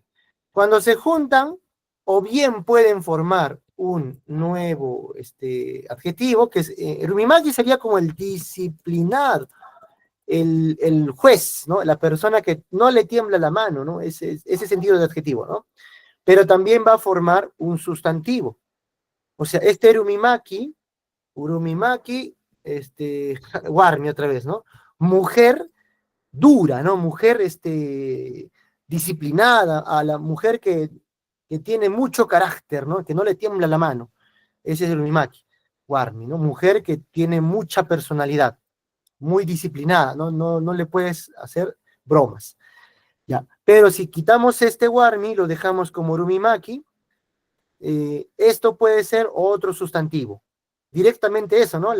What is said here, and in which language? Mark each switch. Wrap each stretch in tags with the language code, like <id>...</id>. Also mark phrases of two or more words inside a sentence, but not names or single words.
<es>Cuando se juntan, o bien pueden formar un nuevo adjetivo, que es, rumimaki sería como el disciplinado, el juez, ¿no? La persona que no le tiembla la mano, ¿no? Ese sentido de adjetivo, ¿no? Pero también va a formar un sustantivo. O sea, este</es> <qu>urumimaki, warmi</qu> <es>otra vez, ¿no? Mujer dura, ¿no? Mujer, disciplinada, a la mujer que tiene mucho carácter, ¿no? Que no le tiembla la mano. Ese es el</es> <qu>urumimaki, warmi,</qu> <es>¿no? Mujer que tiene mucha personalidad, muy disciplinada, no le puedes hacer bromas. Ya. Pero si quitamos este warmi, lo dejamos como urumimaki, esto puede ser otro sustantivo. Directamente eso, ¿no?</es>